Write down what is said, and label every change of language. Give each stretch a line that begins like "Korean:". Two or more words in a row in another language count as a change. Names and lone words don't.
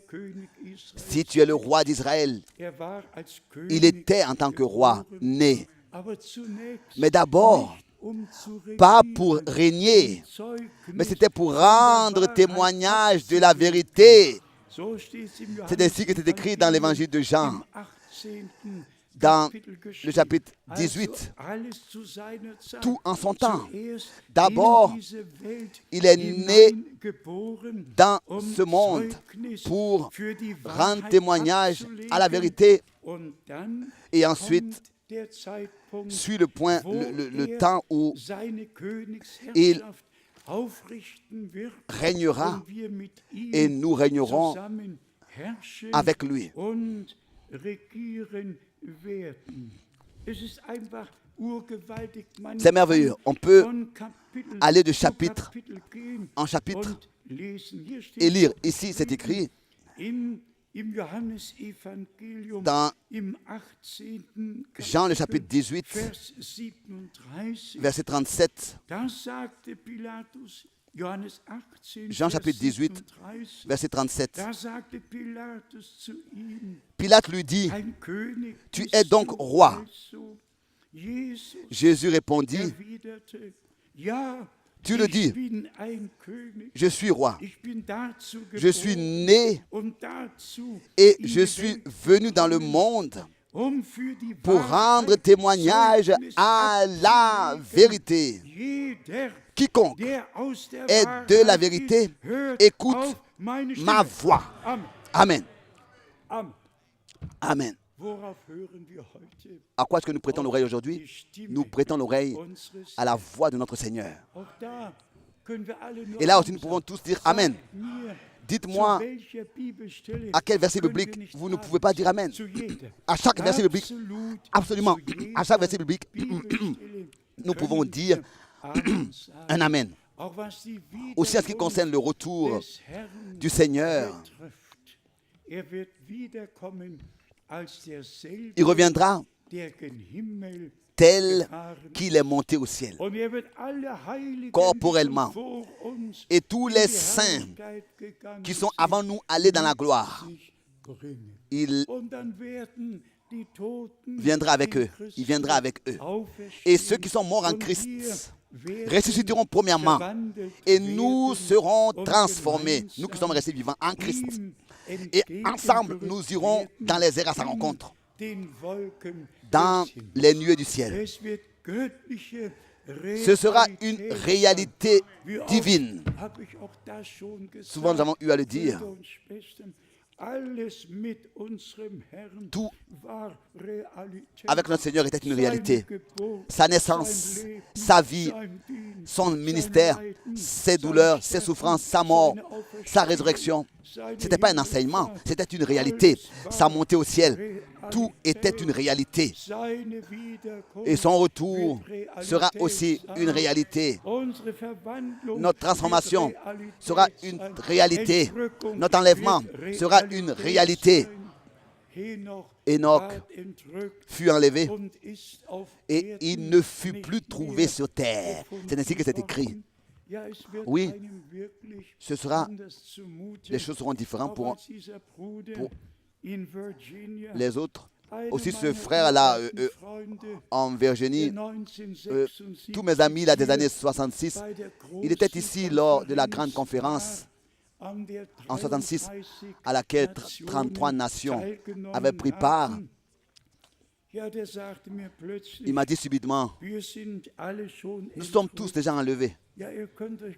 French: Si tu es le roi d'Israël, il était en tant que roi né. Mais d'abord, pas pour régner, mais c'était pour rendre témoignage de la vérité. C'est ainsi que c'est écrit dans l'évangile de Jean, dans
German: Kapitel
French: le
German: geschrieben.
French: chapitre
German: Also 18, alles zu seiner Zeit.
French: tout en son temps.
German: Zuerst
French: D'abord,
German: in diese Welt
French: il est né
German: hineingeboren,
French: dans
German: um
French: ce monde
German: Zeugnis
French: pour
German: für die
French: rendre
German: Wahrheit
French: témoignage à la
German: abzulegen.
French: vérité.
German: Und dann
French: Et ensuite,
German: kommt der Zeitpunkt,
French: suit le point,
German: wo
French: le temps où
German: seine
French: il
German: Königsherrschaft aufrichten wird
French: régnera
German: und wir mit ihm
French: et nous régnerons
German: zusammen herrschen
French: avec lui.
German: und regieren werden. Es ist einfach urgewaltig. Man
French: C'est merveilleux.
German: kann
French: On peut
German: von Kapitel
French: aller de
German: zu
French: chapitre
German: Kapitel gehen
French: en chapitre
German: und lesen. Hier steht
French: et lire. Ici, c'est écrit
German: im Johannesevangelium
French: dans
German: im 18.
French: Jean le chapitre 18,
German: Vers 37.
French: verset 37.
German: Da sagte Pilatus, Johannes 18,
French: Jean
German: Vers
French: chapitre 18, 37, verset 37.
German: da sagte Pilatus zu ihm,
French: Pilate lui dit,
German: ein König
French: Tu
German: bist es
French: donc
German: du
French: roi.
German: also? Jesus
French: Jésus répondit,
German: erwiderte, ja,
French: Tu le
German: ich
French: dis,
German: bin ein König.
French: je suis roi.
German: Ich bin dazu
French: Je suis
German: geboren
French: né
German: und dazu
French: et
German: in
French: je
German: die
French: suis
German: Welt
French: venu dans le
German: gekommen,
French: monde
German: um für die
French: pour rendre
German: Wahrheit
French: témoignage
German: Zeugnis
French: à la
German: abzulegen.
French: vérité.
German: Jeder,
French: Quiconque
German: der aus der
French: est
German: Wahrheit
French: de la vérité,
German: ist, hört
French: écoute
German: auf meine
French: ma
German: Stimme.
French: voix.
German: Amen.
French: Amen.
German: Amen.
French: Amen.
German: Worauf hören wir heute?
French: À quoi est-ce que nous prêtons l'oreille aujourd'hui?
German: Die Stimme
French: Nous prêtons l'oreille
German: unseres
French: à la voix de notre Seigneur.
German: Auch da können wir alle nur
French: Et là aussi,
German: Amen
French: nous pouvons
German: sagen.
French: tous dire Amen.
German: Sagt mir,
French: Dites-moi
German: zu welcher Bibelstelle
French: à quel verset
German: können wir
French: biblique
German: nicht
French: vous ne
German: sagen?
French: pouvez pas dire Amen.
German: Zu jeder.
French: À chaque verset biblique,
German: Absolut,
French: absolument,
German: zu jeder
French: à chaque verset biblique,
German: Bibelstelle
French: nous pouvons
German: können
French: dire
German: wir Amen sagen.
French: un Amen.
German: Auch was die
French: Aussi en ce qui
German: Wiederkunft
French: concerne le retour
German: des Herrn
French: du Seigneur,
German: betrifft. Er wird wiederkommen als derselbe,
French: il reviendra
German: der gen Himmel
French: tel
German: gefahren
French: qu'il est monté au ciel.
German: und er wird alle Heiligen,
French: Corporellement.
German: die schon vor uns
French: Et tous
German: in
French: les
German: die
French: saints
German: Herrlichkeit gegangen
French: qui sont
German: sind,
French: avant nous allés dans la gloire,
German: sich bringen.
French: il
German: Und dann werden die Toten
French: viendra avec
German: in
French: eux. Il viendra avec eux.
German: auferstehen.
French: Et ceux qui sont morts en
German: Und
French: Christ
German: wir werden
French: ressusciteront premièrement.
German: verwandelt
French: Et nous
German: werden
French: serons
German: und
French: transformés, nous qui
German: gemeinsam
French: sommes restés vivants en Christ.
German: ihm
French: Et ensemble, nous irons
German: entgegengerückt
French: dans les airs à sa
German: werden
French: rencontre,
German: in den Wolken
French: dans
German: des Himmels.
French: les nuées du ciel.
German: Es wird göttliche
French: Ce sera une
German: Realität
French: réalité
German: sein. Wie oft
French: divine.
German: habe ich auch das schon gesagt,
French: Souvent, nous avons eu à le dire.
German: Brüder und Schwestern, alles mit unserem Herrn
French: Tout
German: war Realität.
French: avec notre Seigneur était une
German: Seine
French: réalité.
German: Geburt,
French: Sa naissance,
German: sein Leben,
French: sa vie,
German: sein Dienst,
French: son
German: sein
French: ministère,
German: Leiden,
French: ses
German: sein
French: douleurs, ses
German: Sterben,
French: souffrances, sa mort,
German: seine Auferstehung,
French: sa résurrection.
German: seine
French: Ce n'était pas un enseignement,
German: Himmelfahrt.
French: c'était une réalité.
German: Alles war
French: Sa montée au ciel,
German: Realität.
French: tout était une réalité.
German: Seine Wiederkunft
French: Et son retour
German: wird
French: sera
German: Realität
French: aussi
German: sein.
French: une réalité.
German: Unsere Verwandlung
French: Notre transformation
German: wird Realität
French: sera
German: sein.
French: une réalité.
German: Entrückung
French: Notre enlèvement
German: wird
French: sera une réalité.
German: sein. Henoch
French: Enoch
German: ward entrückt
French: fut enlevé
German: und ist auf
French: et
German: Erden
French: il ne fut
German: nicht
French: plus trouvé
German: mehr
French: sur terre.
German: gefunden
French: C'est ainsi que c'est écrit.
German: worden. Ja, es wird
French: Oui,
German: einem wirklich
French: ce sera,
German: anders zumute.
French: les choses seront différentes
German: Auch
French: pour
German: als dieser Bruder
French: pour
German: in Virginia,
French: les autres.
German: einer
French: Aussi ce
German: meiner
French: frère-là
German: uralten Freunde,
French: en Virginie,
German: der 1976
French: tous mes amis là des années
German: hier 66, bei der
French: il était
German: großen
French: ici lors de la grande
German: Konferenz
French: conférence
German: war, an der
French: en 66 33 à laquelle
German: Nationen
French: 33 nations
German: teilgenommen
French: avaient pris part.
German: hatten. Ja, der sagte mir plötzlich,
French: Il m'a dit subitement,
German: wir sind alle schon
French: nous sommes tous
German: entrückt.
French: déjà enlevés.
German: Ja, ihr könnt euch